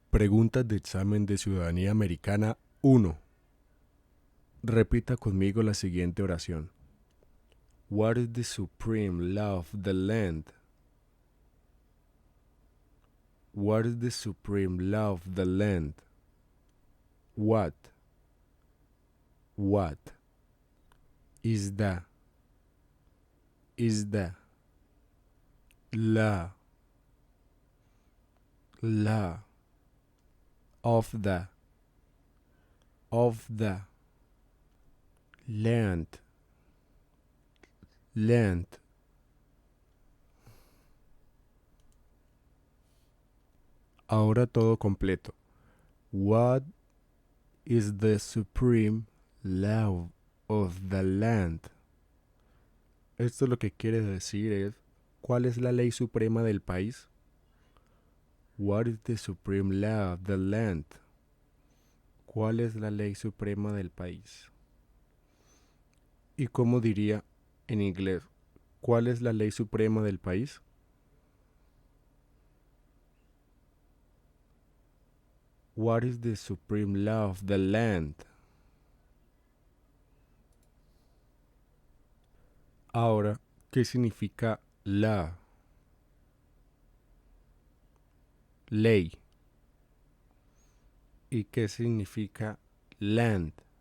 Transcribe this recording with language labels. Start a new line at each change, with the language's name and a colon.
Spanish: Preguntas de examen de ciudadanía americana 1. Repita conmigo la siguiente oración.
English: What is the supreme law of the land? What is the supreme law of the land? What is the law of the land?
Spanish: Ahora todo completo.
English: What is the supreme law of the land?
Spanish: Esto lo que quiere decir es, ¿cuál es la ley suprema del país?
English: What is the supreme law of the land?
Spanish: ¿Cuál es la ley suprema del país? ¿Y cómo diría en inglés? ¿Cuál es la ley suprema del país?
English: What is the supreme law of the land?
Spanish: Ahora, ¿qué significa law? Ley. ¿Y qué significa land?